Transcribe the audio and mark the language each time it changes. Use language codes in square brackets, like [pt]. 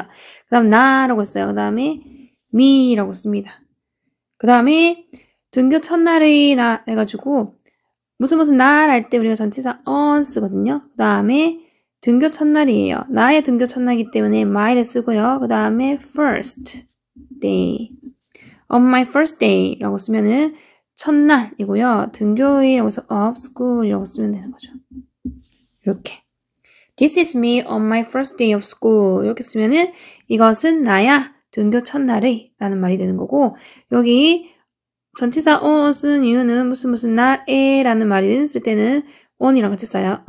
[ko] 그 다음 나라고 했어요. 그 다음에 me라고 씁니다. 그 다음에 등교 첫날의 나 해가지고 무슨 날 할 때 우리가 전치사 on 쓰거든요. 그 다음에 등교 첫날이에요. 나의 등교 첫날이기 때문에 my를 쓰고요. 그 다음에 [en] first day on my first day [ko] 라고 쓰면은 첫날이고요. 등교일이라고 해서 [en] of school [ko] 이라고 쓰면 되는 거죠. 이렇게 [en] This is me on my first day of school [ko] 이렇게 쓰면은 이것은 나야 등교 첫날의 라는 말이 되는 거고 여기 전치사 on 쓰는 이유는 무슨 날에 라는 말이 쓸 때는 on이랑 같이 써요.